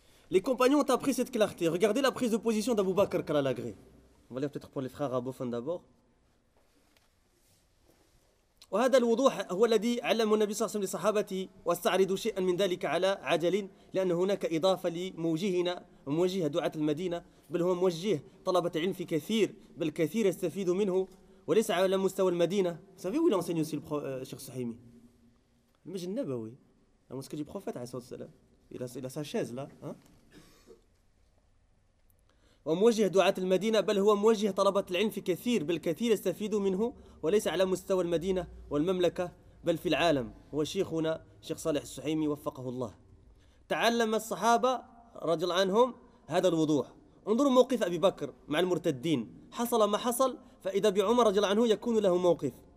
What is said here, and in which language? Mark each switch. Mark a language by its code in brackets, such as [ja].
[fr] Les compagnons ont appris cette clarté. Regardez la prise de position d'Abou Bakr Kalalagré. On va lire peut-être pour les frères arabophones d'abord. [ar] وهذا الوضوح هو الذي علم النبي صلى الله عليه وسلم لصحابته واستعرض شيئا من ذلك على عجل لأن هناك إضافة لموجهنا وموجه دعاة المدينة بل هو موجه طلبة علم في كثير بل كثير يستفيد منه وليس على مستوى المدينة. [fr] savez où il enseigne aussi le Cheikh Sohaimi? Imagine Nabawi, la mosquée du prophète, عليه الصلاة والسلام. Il a sa chaise là. [ar] وموجه دعاة المدينة بل هو موجه طلبة العلم في كثير بل كثير يستفيد منه وليس على مستوى المدينة والمملكة بل في العالم هو شيخنا شيخ صالح السحيمي وفقه الله تعلم الصحابة رضي الله عنهم هذا الوضوح انظروا موقف أبي بكر مع المرتدين حصل ما حصل فإذا بعمر رضي الله عنه يكون له موقف